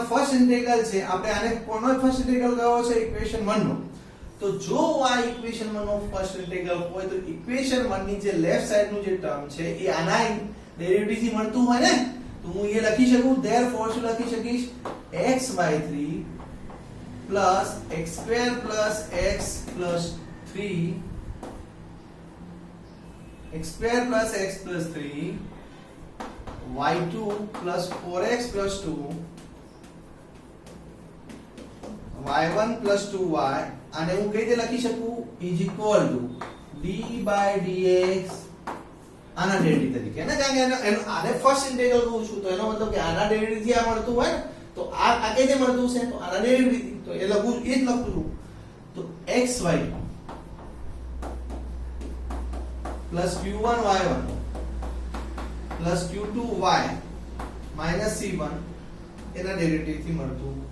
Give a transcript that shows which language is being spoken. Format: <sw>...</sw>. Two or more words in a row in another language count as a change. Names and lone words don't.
<en>first integral</en> <gu>છે આપણે આને કોનો</gu> <en>first integral</en> <gu>કયો છે ઇક્વેશન 1 નો તો જો આ ઇક્વેશન 1 નો ફર્સ્ટ ઇન્ટિગ્રલ હોય તો ઇક્વેશન 1 ની જે</gu> <en>left side</en> <gu>નું જે ટર્મ છે એ આના ડેરિવેટિવ થી મળતું હોય ને તો હું એ લખી શકું therefore શું લખી શકીશ</gu> <en>xy3 plus x2 plus x plus 3 x2 plus x plus 3 y2 plus 4x plus 2 y1 plus 2y</en> <gu>આને હું કઈ રીતે લખી શકું</gu> <en>is equal to d by dx</en> <gu>આના ડેરિવેટિવ તરીકે ને કારણ કે આને</gu> <en>first integral</en> <gu>કહું છું તો એનો મતલબ કે આના ડેરિવેટિવ થી આ મળતું હોય ને તો આ કઈ રીતે મળતું છે? તો આના ડેરિવેટિવ, તો એ લખું એ જ લખું છું. તો</gu> <en>xy plus q1 y1 plus q2 y minus c1</en> <gu>એના ડેરિવેટિવ થી મળતું.</gu>